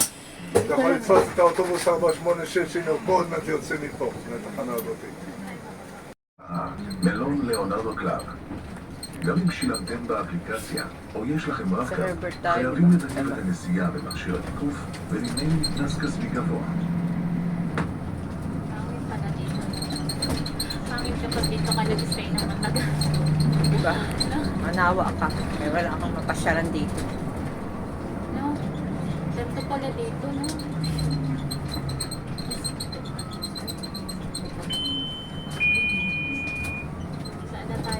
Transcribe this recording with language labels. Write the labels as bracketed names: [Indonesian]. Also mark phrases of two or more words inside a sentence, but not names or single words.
[Hebrew] אתה יכול לתפוס את האוטובוס 486 שנרקו, עוד מעט יוצא מפה, מהתחנה הזאת. מלון ליאונרדו קלאב. גם אם שילמתם באפליקציה, או יש לכם רב-קו, חייבים לתקן את הנסיעה במכשיר התיקוף ולמנהל קנס כספי גבוה. [Filipino] Pangit pala dito. Pangit kapag dito ka nag-stay ng matagal. Diba? Manawa ka. May wala kang mapasyalan dito. No? Ganito pala dito, no? Saan na tayo?